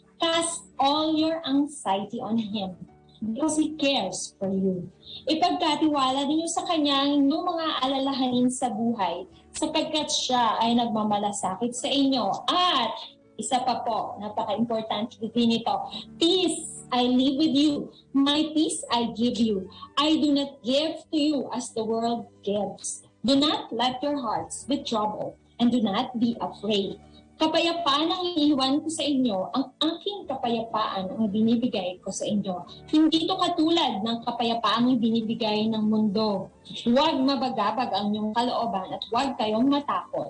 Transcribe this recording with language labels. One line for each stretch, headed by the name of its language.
English: Cast all your anxiety on Him because He cares for you.
Filipino: Ipagkatiwala ninyo sa Kanya ang inyong mga alalahanin sa buhay sapagkat Siya ay nagmamalasakit sa inyo. At isa pa po, napaka-importante din ito,
English: peace I live with you. My peace I give you. I do not give to you as the world gives. Do not let your hearts be troubled and do not be afraid.
Filipino: Kapayapaan ang iiwan ko sa inyo, ang aking kapayapaan ang binibigay ko sa inyo. Hindi ito katulad ng kapayapaan ang binibigay ng mundo. Huwag mabagabag ang inyong kalooban at huwag kayong matakot.